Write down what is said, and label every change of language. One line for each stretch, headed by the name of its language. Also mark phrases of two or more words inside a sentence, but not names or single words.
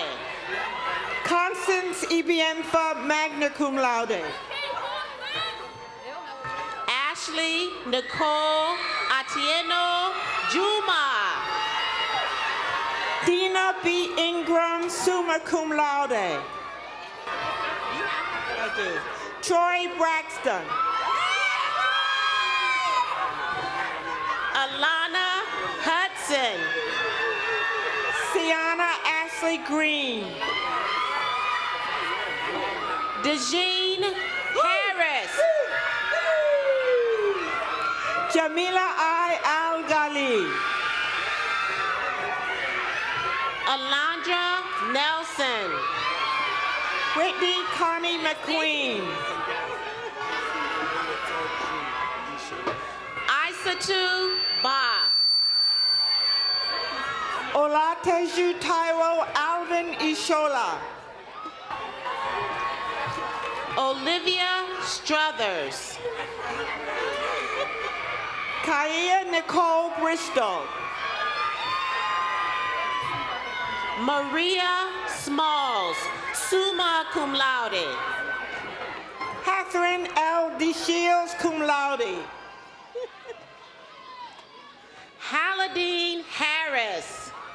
English: Constance Ibienfa,
Latin: magna cum laude.
English: Ashley Nicole Atieno Juma. Dina B. Ingram,
Latin: summa cum laude.
English: Troy Braxton. Alana Hudson. Sienna Ashley Green. Dejeen Harris. Jamila I. Al-Ghali. Alondra Nelson. Whitney Connie McQueen. Isatu Ba. Olateju Taiwo Alvin Ishola. Olivia Struthers. Kaya Nicole Bristol. Maria Smalls,
Latin: summa cum laude.
English: Catherine L. DeShields,
Latin: cum laude.
English: Haladine Harris.